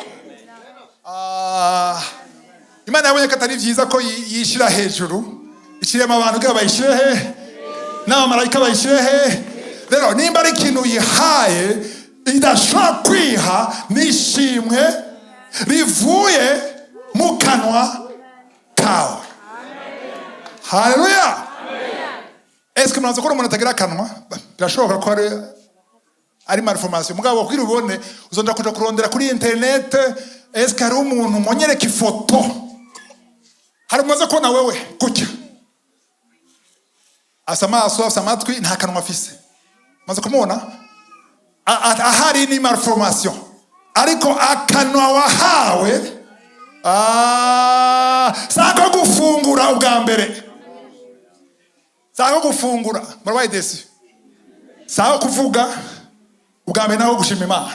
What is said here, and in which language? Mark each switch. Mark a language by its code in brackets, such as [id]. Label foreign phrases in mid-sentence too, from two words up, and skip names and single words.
[rn] Imana yabonye ko atari byiza ko yishira hejuru, ishirema abantu kugira bayishire he, n'abamarayika bayishire he. Rero nimba ari ikintu yihaye idashobora kwiha, nishimwe rivuye mu kanwa kawe. Haleluya. [fr] Est-ce que [rn] muraza ko umuntu atagira akanwa? Birashoboka ko ari malformation, mugabo kugira ubone uzonda kuja kurondera kuri internet. [fr] Est-ce que [rn] hari umuntu monyereka ifoto, hari umaze kubona wewe gutya asa amaso asa amatwi nta kanwa afise, maze kumubona? Ahari ni malformation, ariko akanwa wahawe sako gufungura ubwa mbere, sako gufungura murabaye desi, sako kuvuga ubwa mbere naho gushima Imana.